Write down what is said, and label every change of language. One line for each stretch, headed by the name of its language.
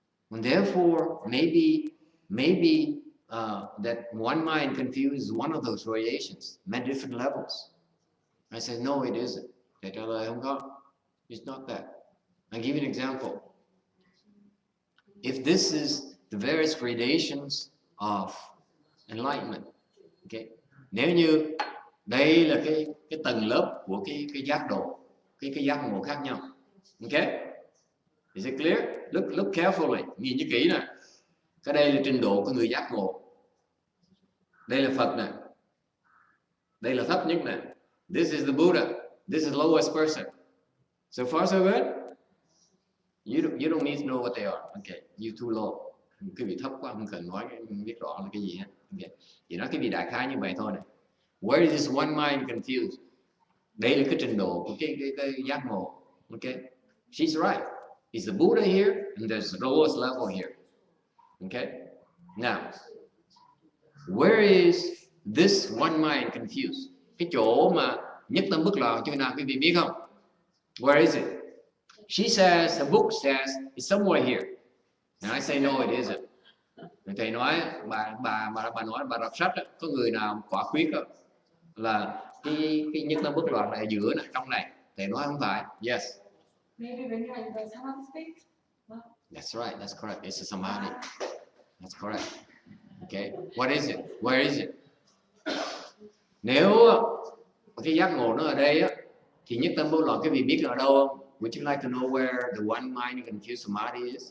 English: And therefore, maybe that one mind confused is one of those gradations, many different levels. I said, no, it isn't. They tell her, it's not that. I'll give you an example. If this is the various gradations of enlightenment, okay?
Vietnamese: Nếu như đây là cái tầng lớp của cái giác độ, cái giác ngộ khác nhau, okay?
English: Is it clear? Look carefully.
Vietnamese: Nhìn cho kỹ nè. Cái đây là trình độ của người giác ngộ. Đây là Phật nè. Đây là thấp nhất nè.
English: This is the Buddha. This is the lowest person. So far so good? You don't need to know what they are. Okay, you too low.
Vietnamese: Cái vị thấp quá, không cần nói, không biết rõ là cái gì hết. Okay. Chỉ nói cái vị đại khái như vậy thôi này.
English: Where is this one mind confused?
Vietnamese: Đây là cái trình độ của cái giác ngộ.
English: Okay, she's right. Is the Buddha here? And there's the lowest level here. Okay? Now, where is this one mind confused?
Vietnamese: Cái chỗ mà nhất tâm bất loạn chỗ nào quý vị biết không?
English: Where is it? She says, the book says, it's somewhere here. And I say, no, it isn't.
Vietnamese: Thầy nói, bà nói, bà đọc sách, có người nào quả quyết đó, là cái nhất tâm bất loạn này ở giữa này, trong này. Thầy nói không phải. Yes.
English: Maybe when you're in the samadhi state. That's right. That's correct. It's a samadhi. That's correct. Okay. What is it? Where is it?
Vietnamese: Nếu cái giác ngộ nó ở đây á, thì nhất tâm bất loạn cái vị biết ở đâu không?
English: Would you like to know where the one mind confused samadhi is?